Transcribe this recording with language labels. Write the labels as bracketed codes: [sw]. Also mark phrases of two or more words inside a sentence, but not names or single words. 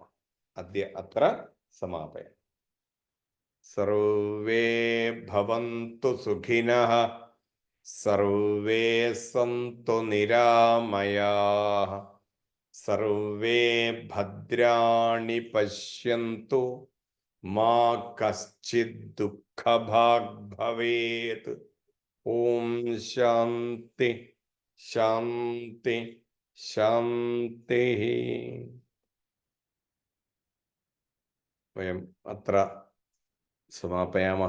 [sa] अद्य अत्र समापयामः। सर्वे भवन्तु सुखिनः, सर्वे सन्तु निरामयाः, सर्वे भद्राणि पश्यन्तु മാ കശ്ചിത് ദുഃഖഭാഗ് ഭവേത്. ഓം ശാന്തി ശാന്തി ശാന്തി. വയം അത്ര സമാപയാമः.